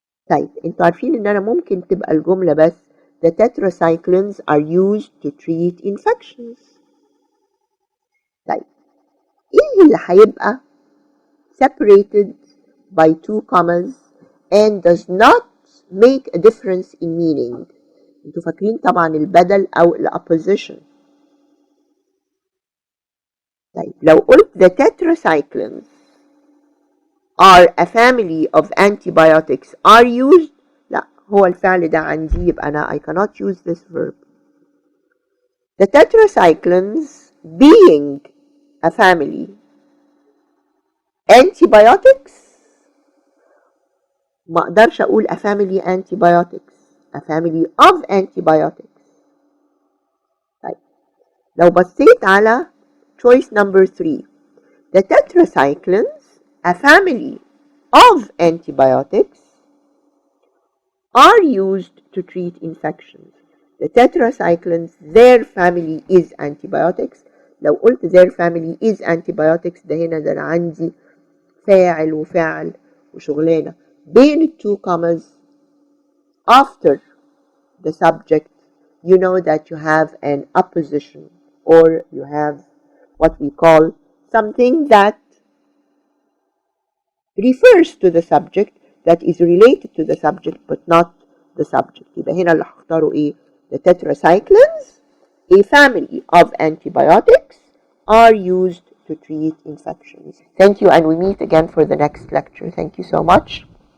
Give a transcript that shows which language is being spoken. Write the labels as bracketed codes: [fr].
[ar] طيب انتوا عارفين ان انا ممكن تبقى الجملة بس [en] the tetracyclines are used to treat infections. طيب ايه اللي هيبقى separated by two commas and does not make a difference in meaning؟ [ar] انتوا فاكرين طبعا البدل او [en] الopposition. طيب لو قلت the tetracyclines are a family of antibiotics are used، [ar] لا هو الفعل ده عندي يبقى أنا [en] I cannot use this verb. The tetracyclines being a family antibiotics، [ar] ما أقدرش أقول [en] a family antibiotics، a family of antibiotics. [ar] طيب لو بصيت على [en] choice number 3 the tetracyclines a family of antibiotics are used to treat infections. The tetracyclines their family is antibiotics. [ar] لو قلت [en] their family is antibiotics [ar] ده هنا ده أنا عندي فاعل وفعل وشغلانة بين [en] two commas after the subject. You know that you have an opposition or you have what we call something that refers to the subject that is related to the subject but not the subject. [ar] يبقى هنا اللي هختاره ايه؟ [en] The tetracyclines, a family of antibiotics, are used to treat infections. Thank you, and we meet again for the next lecture. Thank you so much.